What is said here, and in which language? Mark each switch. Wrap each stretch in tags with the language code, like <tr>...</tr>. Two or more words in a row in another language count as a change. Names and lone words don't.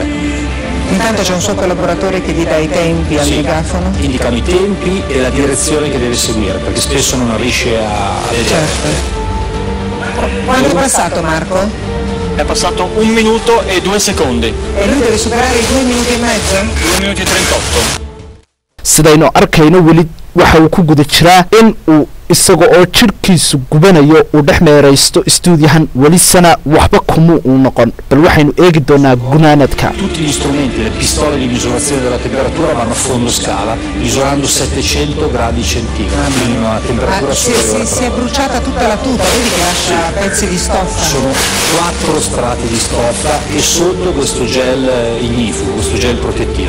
<it>Intanto c'è un suo collaboratore che gli dà i tempi al megafono. Indicano i tempi e la direzione che deve seguire, perché spesso non riesce a vedere. Certo. Quanto è passato, Marco? È passato 1 minuto e 2 secondi. E lui deve superare i 2 minuti e mezzo? 2 minuti e 38.</it> <so>sidaynu arkayno wali waxa uu ku guda jiraa in uu isaga oo jirkiisu gubanayo uu dhex meeraysto istuudiyahan wali sana waxba kuma uu noqon bal waxaynu eegi doonaa gunaanadka</so> <it>tutti gli strumenti le pistole di misurazione della temperatura vanno a fondo scala misurando 700 gradi centigradi quindi una temperatura superiore. Si è bruciata tutta la tuta, vedi che lascia pezzi di stoffa. Sono 4 strati di stoffa e sotto questo gel ignifugo, questo gel protettivo.</it>